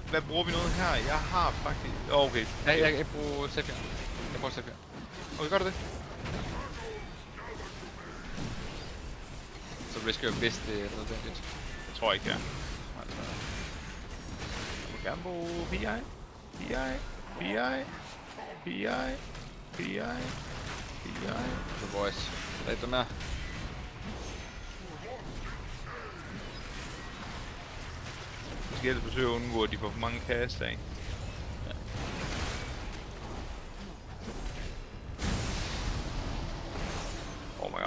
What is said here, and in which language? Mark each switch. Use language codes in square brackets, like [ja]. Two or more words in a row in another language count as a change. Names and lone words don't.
[da] Hvad bruger vi noget her? Jeg har faktisk... Okay. Jeg bruger Sephiroth. Okay, gør du det? Så risker jeg hvis det er nødvendigt. Jeg tror ikke, det er. Jeg vil gerne bruge PI. [en] The voice. [da] Lad dem her. Vi skal ellers forsøge at undgå, at de får for mange kaster, ikke? [en] Oh my god.